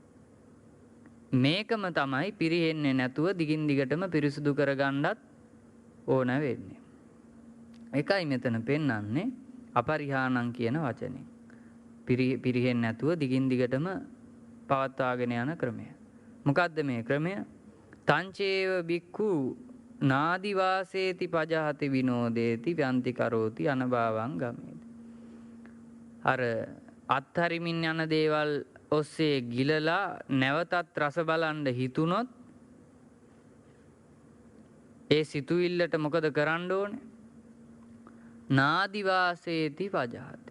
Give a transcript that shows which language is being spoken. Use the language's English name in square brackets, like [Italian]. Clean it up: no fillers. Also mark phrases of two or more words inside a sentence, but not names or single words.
[Sinhala] මේකම තමයි පිරිහෙන්නේ නැතුව දිගින් දිගටම පිරිසුදු කරගන්නත් ඕන වෙන්නේ. ඒකයි මෙතන පෙන්වන්නේ අපරිහානං කියන වචනේ. පිරිහෙන්නේ නැතුව දිගින් දිගටම පවත්වාගෙන යන ක්‍රමය. මොකද්ද මේ ක්‍රමය? [Pali] තංචේව බික්ඛු නාදිවාසේති පජහති විනෝදේති ව්‍යන්ති කරෝති අනභාවං ගමේති. [Sinhala] අර අත්හරිමින් යන දේවල් ඔස්සේ ගිලලා නැවතත් රස බලන්න හිතුනොත් ඒ සිතුවිල්ලට මොකද කරන්න ඕනේ? [Pali] නාදිවාසේති පජහති.